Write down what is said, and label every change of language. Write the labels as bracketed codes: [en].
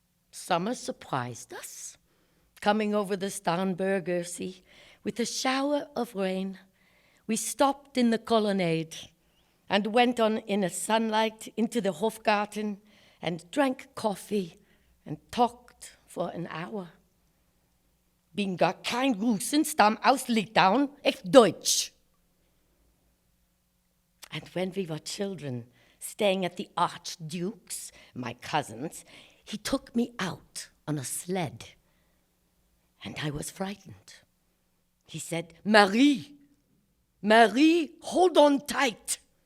[en] Summer surprised us, coming over the Starnberger Sea with a shower of rain. We stopped in the colonnade and went on in the sunlight into the Hofgarten and drank coffee and talked for an hour. [de] Bin gar kein Russen, stamm aus Litauen, echt Deutsch. [en] And when we were children, staying at the Archduke's, my cousin's, he took me out on a sled. And I was frightened. He said, Marie, Marie, hold on tight.